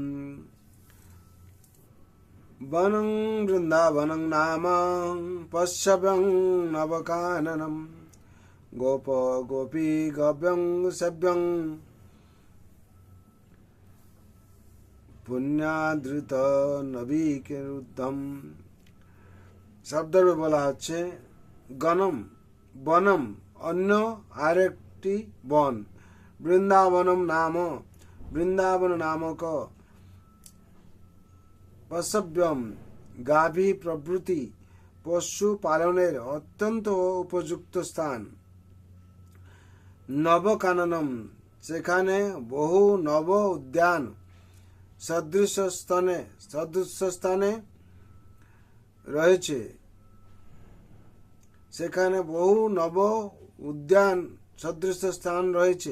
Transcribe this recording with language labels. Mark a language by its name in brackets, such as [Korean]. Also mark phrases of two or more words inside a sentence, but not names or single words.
[Sanskrit] वनं वृंदावनं नाम पश्यव्यं नवकाननं गोपगोपीगव्यं सेव्यं पुण्यादृत नवीरुद्धम्। [Bangla] शब्द বলা হচ্ছে [Sanskrit] গণম বনম [Bangla] অন্য আরেকটি বন, [Sanskrit] বৃন্দাবনম নাম [Bangla] বৃন্দাবন নামক, পশব্যম গাভী প্রভৃতি পশু পালনের অত্যন্ত উপযুক্ত স্থান, নবকাননম সেখানে বহু নব উদ্যান সদৃশ স্থানে রয়েছে, সেখানে বহু নব উদ্যান সদৃশ স্থান রয়েছে।